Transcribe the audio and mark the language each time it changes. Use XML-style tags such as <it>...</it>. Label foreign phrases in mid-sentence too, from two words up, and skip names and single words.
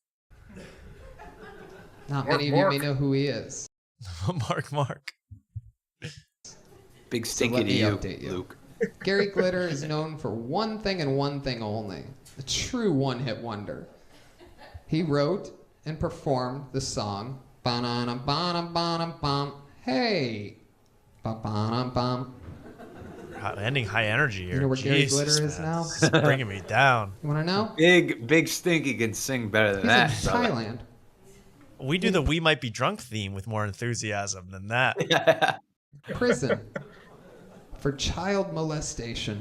<en>Not many of you may know who he is. Mark. Big stinky to you, Luke. Gary Glitter is known for one thing and one thing only. A true one-hit wonder. He wrote and performed the song Ba-na-na-ba-na-ba-na-bum. Hey. Ba-ba-na-bum. Ending high energy here. You know where Gary Glitter is now? It's bringing me down. You want to know? Big Stinky can sing better than that. He's in Thailand. We do the "We Might Be Drunk" theme with more enthusiasm than that. Yeah. Prison for child molestation.</en>